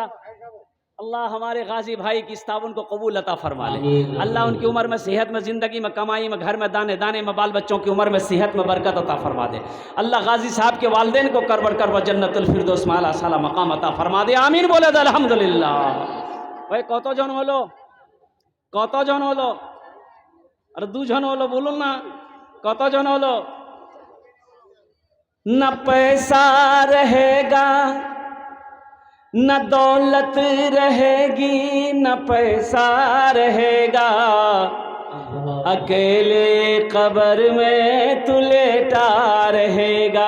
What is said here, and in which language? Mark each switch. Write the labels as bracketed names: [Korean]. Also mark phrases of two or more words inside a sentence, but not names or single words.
[Urdu] اللہ ہمارے غازی بھائی کی اس تعاون کو قبول عطا فرما لے۔ اللہ ان کی عمر میں، صحت میں، زندگی میں، کمائی میں، گھر میں، دانے دانے میں، بال بچوں کی عمر میں، صحت میں برکت عطا فرما دے۔ اللہ غازی صاحب کے والدین کو کر بڑھ کر وہ جنت الفردوس میں اعلیٰ سالا مقام عطا فرما دے۔ آمین بولے تو الحمدللہ۔ بھائی [Bangla] কতজন হলো? কতজন হলো? আর দুজন হলো বলুন না, কতজন হলো? [Urdu] نہ پیسہ رہے گا، نہ دولت رہے گی، نہ پیسہ رہے گا، اکیلے قبر میں تو لیٹا رہے گا۔